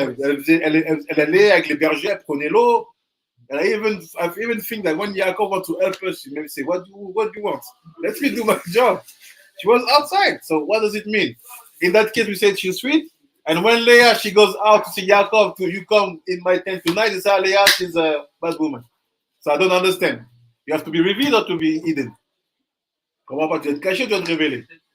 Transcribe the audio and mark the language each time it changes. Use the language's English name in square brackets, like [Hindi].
[French] Elle allait avec les bergers, elle prenait l'eau. [English] And I even think that when Yaakov wants to help her, she maybe say, what do you want? Let me do my job. She was outside. So what does it mean? In that case, we said she's sweet. And when Leah, she goes out to see Yaakov, you come in my tent tonight, it's how Leah, she's a bad woman. So I don't understand. You have to be revealed or to be hidden? [French] Comment pas? Tu dois être caché, tu dois te révéler.